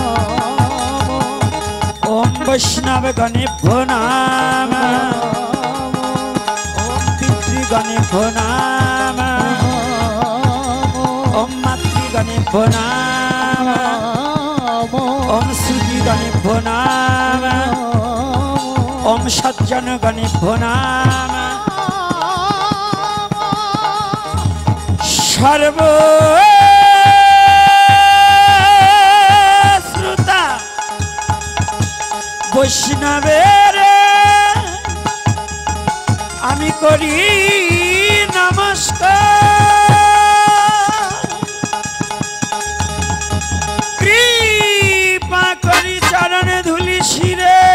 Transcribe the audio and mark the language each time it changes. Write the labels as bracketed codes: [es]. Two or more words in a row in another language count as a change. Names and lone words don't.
[sa] ओम वैष्णव गणेभ्यो नमः। ओम पितृगणेभ्यो नमः। ओम मातृगणेभ्यो গণেভ্যো নাম ওম শ্রুতি গণেভ্যো নাম ওম সজ্জন গণেভ্যো নাম [bn] সর্ব শ্রোতা বৈষ্ণবের আমি করি নমস্কার কৃপা করি চরণে ধুলি শিরে